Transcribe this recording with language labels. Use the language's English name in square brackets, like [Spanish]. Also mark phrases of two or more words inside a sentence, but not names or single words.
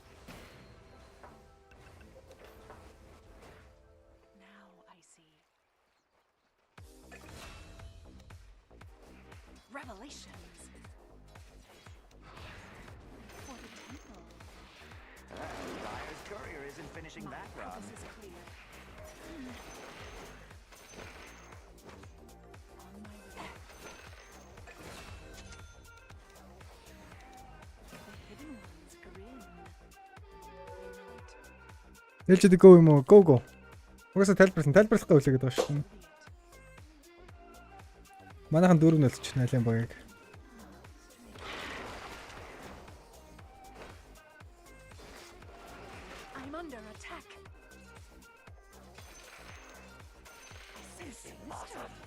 [English] Now I see. Revelations. For the temple. Dyer's courier isn't finishing that run. [Mongolian] Ээлжид go юм уу? [English] Go go. [Mongolian] Угаасаа тайлбарлахгүй үлээгээд байгаа шүү дээ. Манайхан 4-0 ч найлын багийг. [English] I'm under attack. I sense danger.